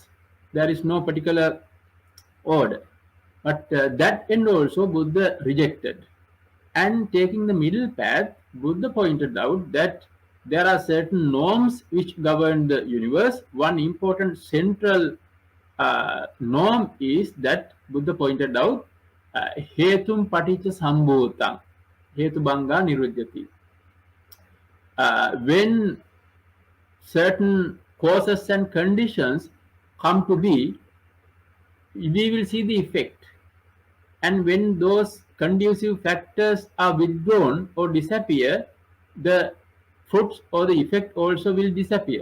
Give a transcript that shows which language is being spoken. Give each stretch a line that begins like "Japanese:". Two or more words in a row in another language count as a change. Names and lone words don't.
English: There is no particular order. But that end also Buddha rejected. And taking the middle path, Buddha pointed out that there are certain norms which govern the universe. One important central norm is that Buddha pointed out
Pali: hetum paticca sambhutang, hetu banga niruddhati.
English: When certain causes and conditions come to be, we will see the effect. And when those conducive factors are withdrawn or disappear, the fruits or the effect also will disappear.